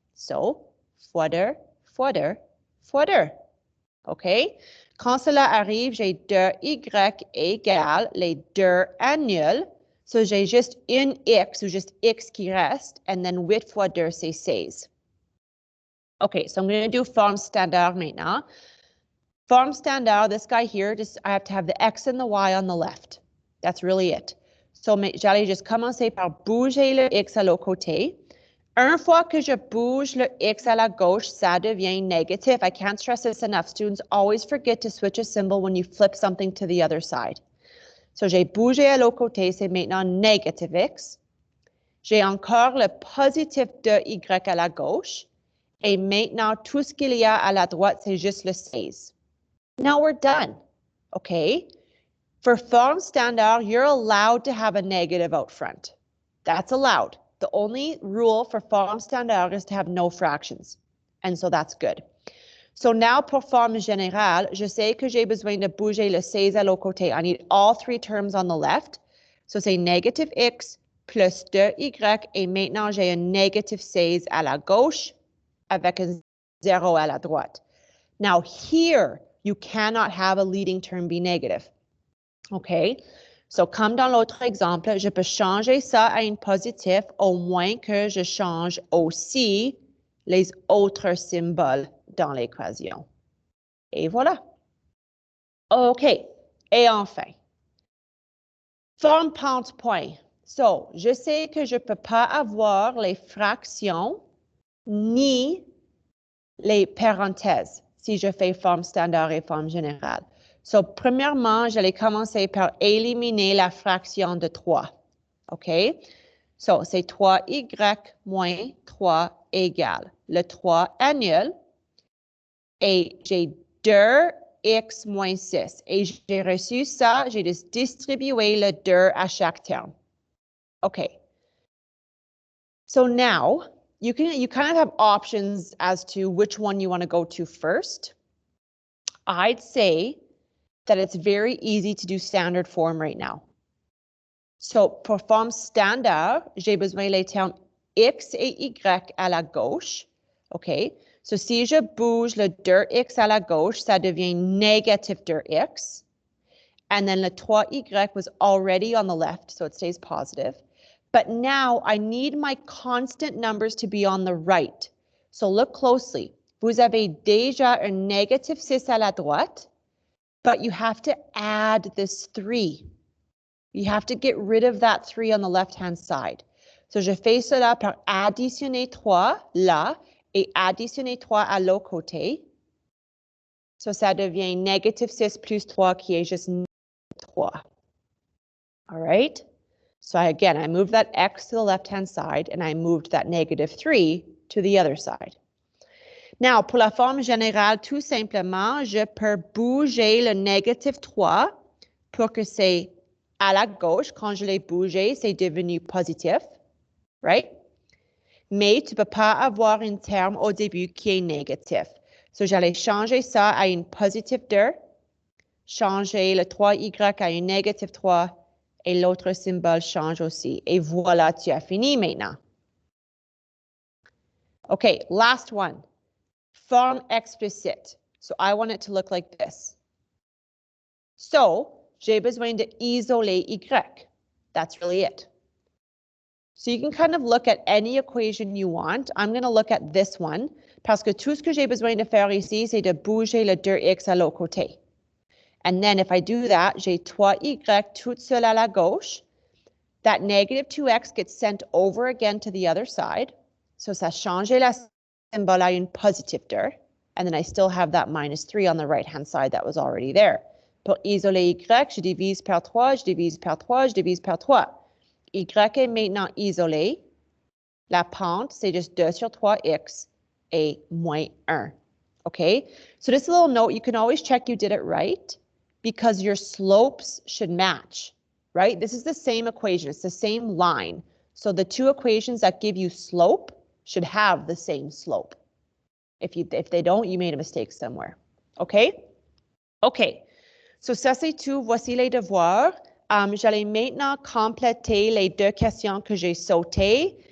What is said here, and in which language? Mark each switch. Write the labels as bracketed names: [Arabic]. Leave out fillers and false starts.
[French] So, fois 2, fois 2, fois 2. OK? Quand cela arrive, j'ai 2y égale les 2 annulent. So, j'ai juste une x ou juste x qui reste, [English] and then [French] 8 fois 2, c'est 16. [English] Okay, so I'm going to do form standard [French] maintenant. [English] Form standard, this guy here, I have to have the x and the y on the left. That's really it. [French] So, j'allais juste commencer par bouger le x à l'autre côté. Une fois que je bouge le x à la gauche, ça devient négatif. [English] I can't stress this enough. Students always forget to switch a symbol when you flip something to the other side. [French] So, j'ai bougé à l'autre côté, c'est maintenant négatif x. J'ai encore le positif de y à la gauche. Et maintenant, tout ce qu'il y a à la droite, c'est juste le 16. [English] Now we're done, okay? For form standard, you're allowed to have a negative out front. That's allowed. The only rule for form standard is to have no fractions. And so that's good. So now [French] pour forme générale, je sais que j'ai besoin de bouger le 16 à l'autre côté. [English] I need all three terms on the left. [French] So c'est négatif x plus 2y et maintenant j'ai un négatif 16 à la gauche avec un 0 à la droite. [English] Now here, you cannot have a leading term be negative. OK? [French] So, comme dans l'autre exemple, je peux changer ça à un positif au moins que je change aussi les autres symboles dans l'équation. Et voilà. OK. Et enfin, forme pente point. So, je sais que je ne peux pas avoir les fractions ni les parenthèses si je fais forme standard et forme générale. So, premièrement, j'allais commencer par éliminer la fraction de 3. OK? So, c'est 3y moins 3 égale. Le 3 annule et j'ai 2x moins 6. Et j'ai reçu ça, j'ai juste distribué le 2 à chaque terme. OK. [English] So now, you kind of have options as to which one you want to go to first. I'd say that it's very easy to do standard form right now. [French] So, pour forme standard, j'ai besoin les termes x et y à la gauche. OK? So, si je bouge le 2x à la gauche, ça devient négatif 2x. [English] And then le 3y was already on the left, so it stays positive. But now I need my constant numbers to be on the right. So look closely. [French] Vous avez déjà un négatif 6 à la droite, [English] but you have to add this 3. You have to get rid of that 3 on the left-hand side. [French] So je fais cela par additionner 3 là et additionner 3 à l'autre côté. So ça devient négatif 6 plus 3 qui est juste 3. [English] All right? So again, I moved that x to the left-hand side and I moved that negative 3 to the other side. [French] Now, pour la forme générale, tout simplement, je peux bouger le négatif 3 pour que c'est à la gauche. Quand je l'ai bougé, c'est devenu positif, [English] right? [French] Mais tu ne peux pas avoir un terme au début qui est négatif. So, j'allais changer ça à une positive 2, changer le 3y à un négatif 3, et l'autre symbole change aussi. Et voilà, tu as fini maintenant. [English] Okay, last one. Form explicit. So I want it to look like this. So, [French] j'ai besoin d'isoler Y. [English] That's really it. So you can kind of look at any equation you want. I'm going to look at this one [French] parce que tout ce que j'ai besoin de faire ici, c'est de bouger le 2x à l'autre côté. [English] And then if I do that, [French] j'ai 3y tout seul à la gauche. [English] That negative 2x gets sent over again to the other side. [French] So ça change la symbole à une positive 2. [English] And then I still have that minus 3 on the right-hand side that was already there. [French] Pour isoler y, je divise par 3, je divise par 3, je divise par 3. Y est maintenant isolé. La pente, c'est juste 2 sur 3x et moins 1. [English] Okay? So just a little note, you can always check you did it right because your slopes should match, right? This is the same equation. It's the same line. So the two equations that give you slope should have the same slope. If they don't, you made a mistake somewhere. Okay? Okay. [French] So ça, c'est tout. Voici les devoirs. J'allais maintenant compléter les deux questions que j'ai sautées.